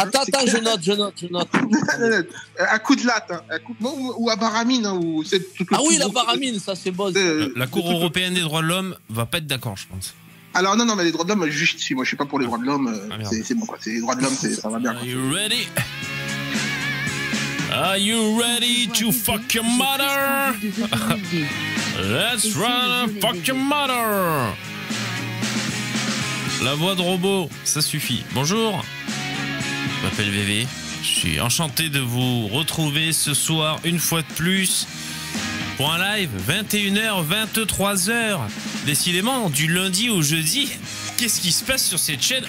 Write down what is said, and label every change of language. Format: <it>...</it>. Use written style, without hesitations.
<fr>Attends, je note. Un coup de latte, hein. Ou à baramine. Hein, ah oui, la baramine, ça c'est bon. La Cour européenne des droits de l'homme va pas être d'accord, je pense. Alors non, mais les droits de l'homme, juste si moi je suis pas pour les droits de l'homme, c'est bon quoi. C'est les droits de l'homme, ça va bien.</fr> <en>Are you ready? Are you ready to fuck your mother? Let's run fuck your mother.</en> <fr>La voix de robot, ça suffit. Bonjour, je m'appelle VV. Je suis enchanté de vous retrouver ce soir une fois de plus pour un live 21h, 23h. Décidément, du lundi au jeudi. Qu'est-ce qui se passe sur cette chaîne?</fr>